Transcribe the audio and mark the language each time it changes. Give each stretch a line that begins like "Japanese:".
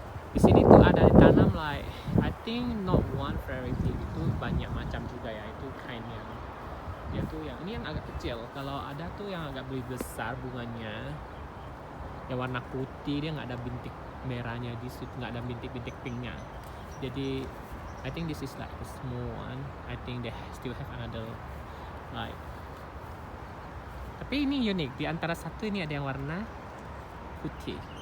Indonesian: Di sini tuh ada ditanam
English: like I think not one variety,
Indonesian: itu banyak macam juga ya. Itu kind yang dia tuh yang ini yang agak kecil. Kalau ada tuh yang agak lebih besar bunganya, yang warna putih, dia nggak ada bintik merahnya di situ, nggak ada bintik-bintik pinknya.
English: Jadi I think this is like a small one. I think they still have another like.
Indonesian: Tapi ini unik, di antara satu ini ada yang warna putih.